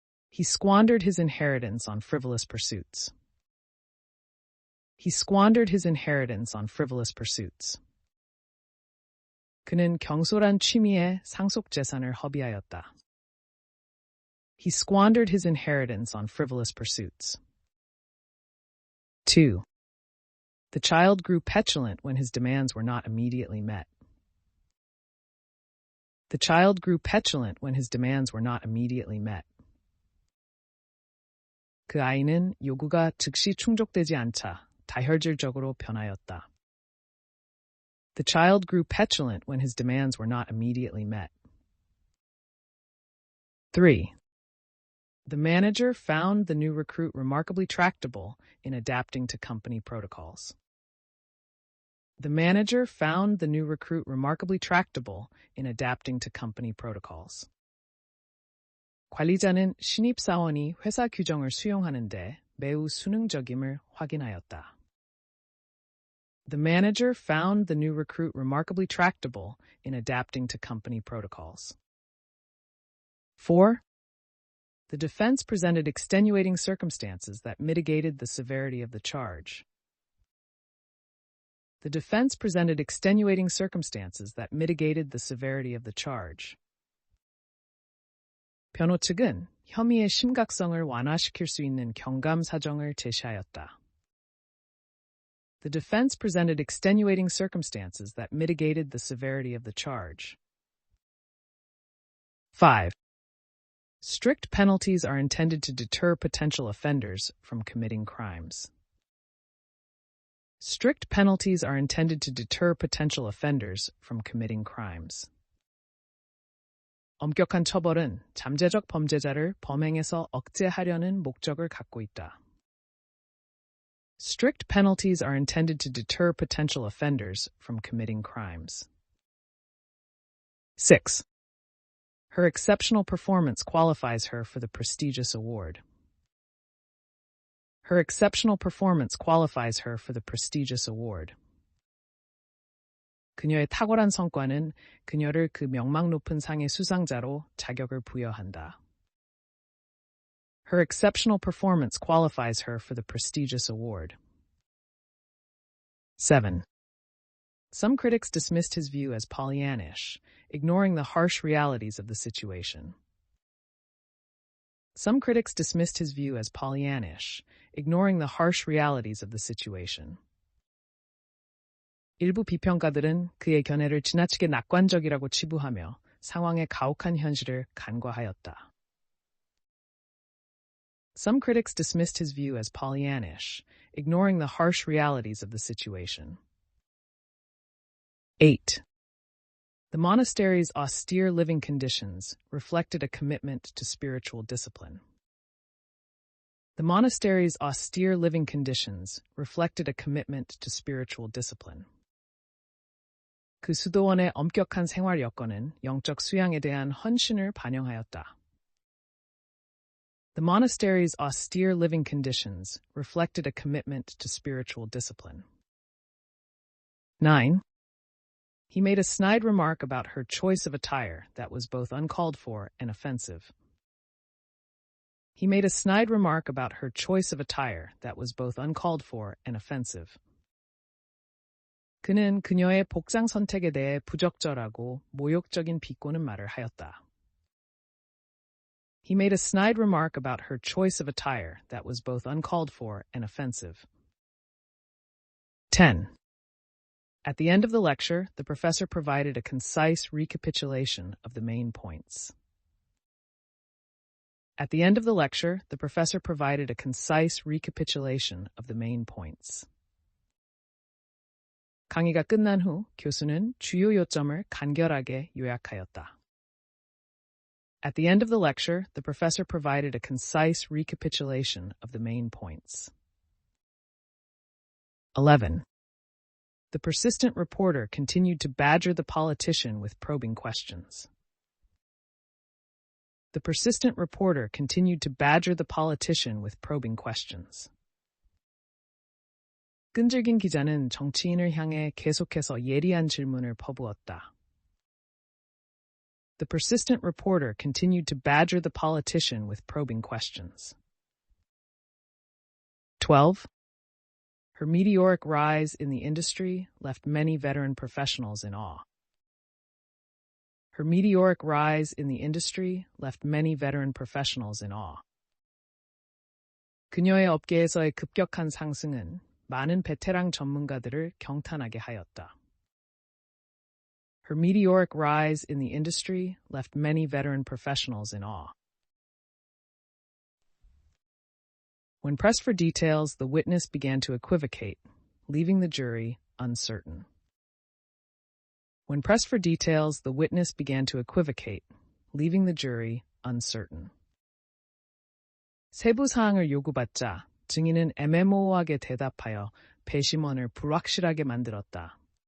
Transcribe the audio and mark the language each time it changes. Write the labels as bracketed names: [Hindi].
[English] He squandered his inheritance on frivolous pursuits. He squandered his inheritance on frivolous pursuits. [Korean] 그는 경솔한 취미에 상속 재산을 허비하였다. [English] He squandered his inheritance on frivolous pursuits. 2. The child grew petulant when his demands were not immediately met. The child grew petulant when his demands were not immediately met. [Korean] 그 아이는 요구가 즉시 충족되지 않자 다혈질적으로 변하였다. [English] The child grew petulant when his demands were not immediately met. 3. The manager found the new recruit remarkably tractable in adapting to company protocols. The manager found the new recruit remarkably tractable in adapting to company protocols. [Korean] 관리자는 신입사원이 회사 규정을 수용하는데 매우 수능적임을 확인하였다. [English] The manager found the new recruit remarkably tractable in adapting to company protocols. 4. The defense presented extenuating circumstances that mitigated the severity of the charge. The defense presented extenuating circumstances that mitigated the severity of the charge. [Korean] 변호 측은 혐의의 심각성을 완화시킬 수 있는 경감 사정을 제시하였다. [English] The defense presented extenuating circumstances that mitigated the severity of the charge. 5. Strict penalties are intended to deter potential offenders from committing crimes. Strict penalties are intended to deter potential offenders from committing crimes. [Korean] 엄격한 처벌은 잠재적 범죄자를 범행에서 억제하려는 목적을 갖고 있다. [English] Strict penalties are intended to deter potential offenders from committing crimes. 6. Her exceptional performance qualifies her for the prestigious award. Her exceptional performance qualifies her for the prestigious award. [Korean] 그녀의 탁월한 성과는 그녀를 그 명망 높은 상의 수상자로 자격을 부여한다. [English] Her exceptional performance qualifies her for the prestigious award. 7. Some critics dismissed his view as Pollyannish, ignoring the harsh realities of the situation. Some critics dismissed his view as Pollyannish, ignoring the harsh realities of the situation. [Korean] 일부 비평가들은 그의 견해를 지나치게 낙관적이라고 치부하며 상황의 가혹한 현실을 간과하였다. [English] Some critics dismissed his view as Pollyannish, ignoring the harsh realities of the situation. 8. The monastery's austere living conditions reflected a commitment to spiritual discipline. The monastery's austere living conditions reflected a commitment to spiritual discipline. [Korean] 그 수도원의 엄격한 생활 여건은 영적 수양에 대한 헌신을 반영하였다. [English] The monastery's austere living conditions reflected a commitment to spiritual discipline. 9. He made a snide remark about her choice of attire that was both uncalled for and offensive. He made a snide remark about her choice of attire that was both uncalled for and offensive. [Korean] 그는 그녀의 복장 선택에 대해 부적절하고 모욕적인 비꼬는 말을 하였다. [English] He made a snide remark about her choice of attire that was both uncalled for and offensive. 10. At the end of the lecture, the professor provided a concise recapitulation of the main points. At the end of the lecture, the professor provided a concise recapitulation of the main points. [Korean] 강의가 끝난 후 교수는 주요 요점을 간결하게 요약하였다. [English] At the end of the lecture, the professor provided a concise recapitulation of the main points. 11. The persistent reporter continued to badger the politician with probing questions. The persistent reporter continued to badger the politician with probing questions. [Korean] 끈질긴 기자는 정치인을 향해 계속해서 예리한 질문을 퍼부었다. [English] The persistent reporter continued to badger the politician with probing questions. 12. Her meteoric rise in the industry left many veteran professionals in awe. Her meteoric rise in the industry left many veteran professionals in awe. [Korean] 그녀의 업계에서의 급격한 상승은 많은 베테랑 전문가들을 경탄하게 하였다. [English] Her meteoric rise in the industry left many veteran professionals in awe. When pressed for details, the witness began to equivocate, leaving the jury uncertain. When pressed for details, the witness began to equivocate, leaving the jury uncertain. [Korean] 세부 사항을 요구받자 증인은 애매모호하게 대답하여 배심원을 불확실하게 만들었다.